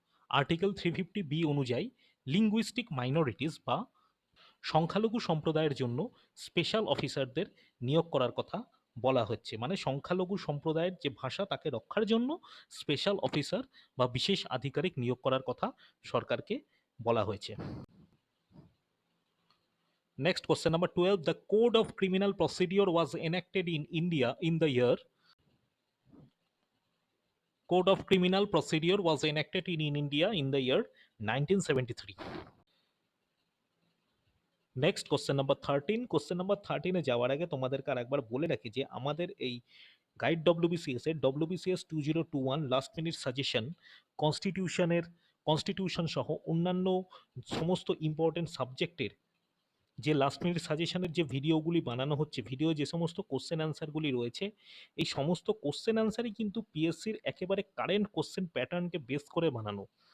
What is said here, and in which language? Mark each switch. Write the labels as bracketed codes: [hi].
[bn] Article 350B অনুযায়ী linguistic minorities বা সংখ্যালঘু সম্প্রদায়ের জন্য স্পেশাল অফিসারদের নিয়োগ করার কথা বলা হচ্ছে। মানে সংখ্যালঘু সম্প্রদায়ের যে ভাষা তাকে রক্ষার জন্য স্পেশাল অফিসার বা বিশেষ আধিকারিক নিয়োগ করার কথা সরকারকে বলা হয়েছে। [en] Next question number 12, the code of criminal procedure was enacted in India in the year. Code of criminal procedure was enacted in India in the year 1973. [bn] Next question number 13। Question number 13-এ যাওয়ার আগে তোমাদেরকে আর একবার বলে রাখি যে আমাদের এই guide WBCS এর WBCS 2021 last minute suggestion constitution সহ অন্যান্য সমস্ত ইম্পর্টেন্ট সাবজেক্টের যে লাস্ট মিনিট সাজেশনের যে ভিডিওগুলি বানানো হচ্ছে, ভিডিও যে সমস্ত কোশ্চেন অ্যান্সারগুলি রয়েছে, এই সমস্ত কোশ্চেন অ্যান্সারই কিন্তু পিএসসির একেবারে কারেন্ট কোশ্চেন প্যাটার্নকে বেস করে বানানো।